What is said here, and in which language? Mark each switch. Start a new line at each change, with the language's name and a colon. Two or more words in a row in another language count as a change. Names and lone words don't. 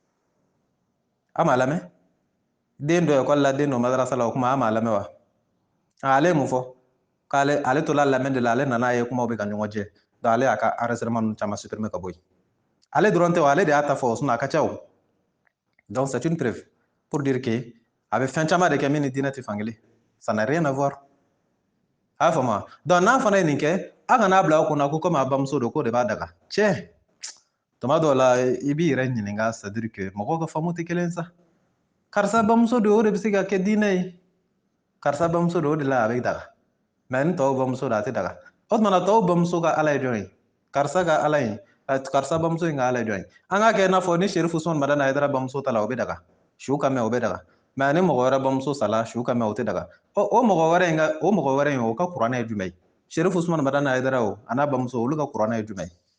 Bambara: a m'a lamɛn den dɔ ekɔli la den dɔ madarasa la o kuma a m'a lamɛn wa ale ye mun fɔ k'ale tola lamɛn de la ale nana ye kumaw bɛ ka ɲɔgɔn jɛ donc ale y'a ka enregistrement ninnu caman supprimer ka bɔ yen ale dɔrɔn tɛ o ale de y'a ta fɔ sinon a ka ca o donc
French: c'est une preuve pour dire que
Bambara: a bɛ fɛn caman de kɛ min ni diinɛ tɛ fankelen
French: ça n'a rien à voir
Bambara: a y'a faamu donc n'a fana ye nin kɛ a kana bila aw kunna ko komi a bamuso don k'o de b'a daga cɛ tuma dɔw la i b'i yɛrɛ ɲininka
French: c'est à dire que
Bambara: mɔgɔw ka faamu tɛ kelen sa karisa bamuso don o de bɛ se ka kɛ diinɛ ye karisa bamuso don o de la a bɛ daga mais ni tɔw bamuso don a tɛ daga o tuma na tɔw bamuso ka ala ye jɔn ye karisa ka ala ye karisa bamuso in ka ala ye jɔn ye an k'a kɛ i n'a fɔ ni Sherifu Usumani Madani Hayidara bamuso ta la o bɛ daga su ka mɛn o bɛ daga mais ni mɔgɔ wɛrɛ bamuso sala su ka mɛn o tɛ daga o mɔgɔ wɛrɛ in o ka kuranɛ ye jumɛn ye Sherifu Usumani Madani Hayidara o a n'a bamuso olu ka kuranɛ ye jumɛn